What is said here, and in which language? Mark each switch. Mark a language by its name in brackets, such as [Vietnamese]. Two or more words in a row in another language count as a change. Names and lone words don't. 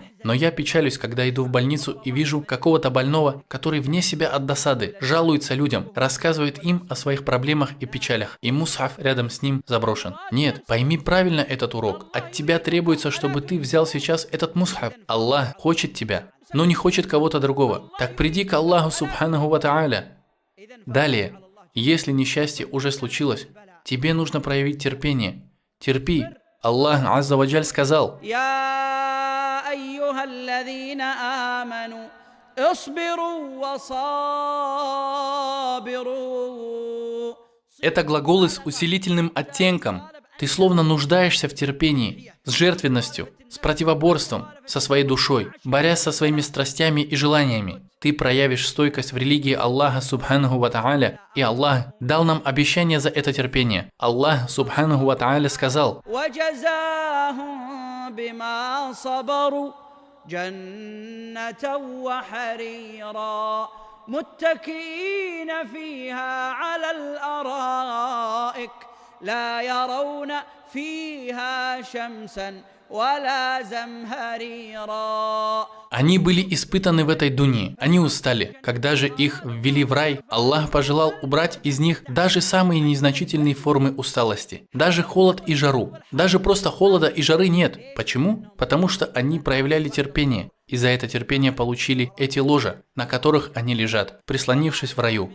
[Russian] Но я печалюсь, когда иду в больницу и вижу какого-то больного, который вне себя от досады жалуется людям, рассказывает им о своих проблемах и печалях, и мусхаф рядом с ним заброшен. Нет, пойми правильно этот урок. От тебя требуется, чтобы ты взял сейчас этот мусхаф. Аллах хочет тебя, но не хочет кого-то другого. Так приди к Аллаху [Arabic] سبحانه وتعالى. [Russian] Далее, если несчастье уже случилось, тебе нужно проявить терпение. Терпи. Аллах [Arabic] عز وجل [Russian] сказал: [Arabic] يا أيها الذين آمنوا اصبروا وصابروا. [Russian] это глаголы с усилительным оттенком. Ты словно нуждаешься в терпении, с жертвенностью, с противоборством, со своей душой, борясь со своими страстями и желаниями. Ты проявишь стойкость в религии Аллаха [Arabic] سبحانه وتعالى, [Russian] и Аллах дал нам обещание за это терпение. Аллах [Arabic] سبحانه وتعالى [Russian] сказал: [Arabic] وجزاهم بما صبروا جنة وحريرا متكئين فيها على الأرائك لا يرون فيها شمسا ولا زمهريرا. [Russian] Они были испытаны в этой дунье, они устали. Когда же их ввели в рай, Аллах пожелал убрать из них даже самые незначительные формы усталости. Даже холод и жару. Даже просто холода и жары нет. Почему? Потому что они проявляли терпение. И за это терпение получили эти ложа, на которых они лежат, прислонившись в раю.